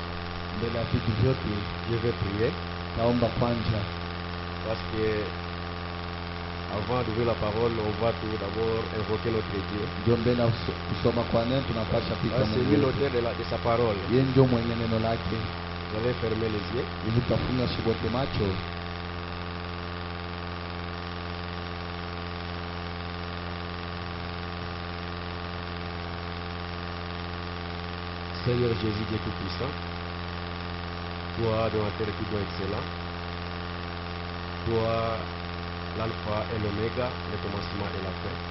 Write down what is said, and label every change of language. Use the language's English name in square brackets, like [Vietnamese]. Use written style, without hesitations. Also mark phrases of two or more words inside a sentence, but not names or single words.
[Swahili] Mbele ya vitu vyote [French] je vais prier [Swahili] naomba kwanza, [French] parce que avant d'ouvrir la parole, on va tout d'abord invoquer notre Dieu. [Swahili] ndio mbele ya kusoma kwa neno tunapasha Ah, pita [French] c'est [Swahili] Mungu [French] lui [Swahili] wetu. [French] l'auteur de sa parole. [Swahili] Yeye ndio mwenye neno lake. [French] Vous avez fermé les yeux. [Swahili] Hivi tutafunga shibote macho. [French] Seigneur Jésus, Dieu Tout-Puissant, toi dont la terre tout doit excellent, toi l'alpha et l'oméga, le commencement et la fin.